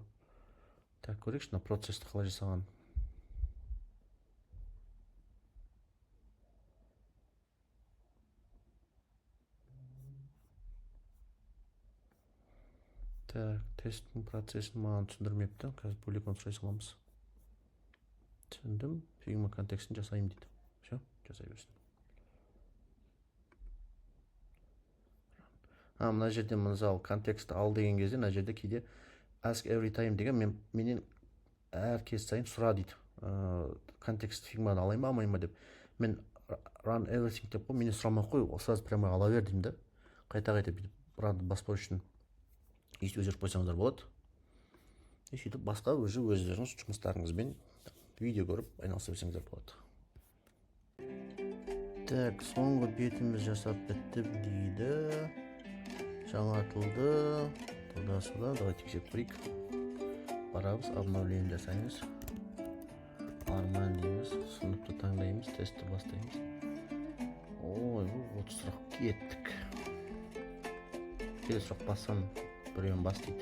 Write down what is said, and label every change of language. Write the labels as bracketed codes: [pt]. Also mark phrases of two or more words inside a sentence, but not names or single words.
[kk] Так, көрейікші, мына процесті қалай жасаған. Так, тесттің процесін маған түсіндірмепті. Қазір бөлек оны сұрай саламыз. Түсіндім, фигма контекстін жасайым дейді. Все, жасай берсін. Мына жерде мысалы контекстті ал деген кезде, мына жерде кейде [en] ask every time [kk] деген менен әр кез сайын сұра дейді. Контекст фигманы алайын ба, алмайын ба деп. Мен [en] run everything [kk] деп қой, менен сұрамай қой, [ru] сразу прямо [kk] ала бер деймін да. Қайта-қайта бүйтіп runды баспау үшін өзгеріп қойсаңыздар болады. Сөйтіп басқа өздеріңіз жұмыстарыңызбен видео көріп айналыса берсеңіздер болады. Так, соңғы бетіміз жасап бітті дейді. Жаңартылды. [ru] Туда-сюда. Давай [kk] тексеріп көрейік. Барабыз, обновление жасаймыз. Арман дейміз. Сыныпты таңдаймыз, тестті бастаймыз. Ой, 30 сұрақ кеттік. Келесі сұрақ бассам біреуін бас дейді.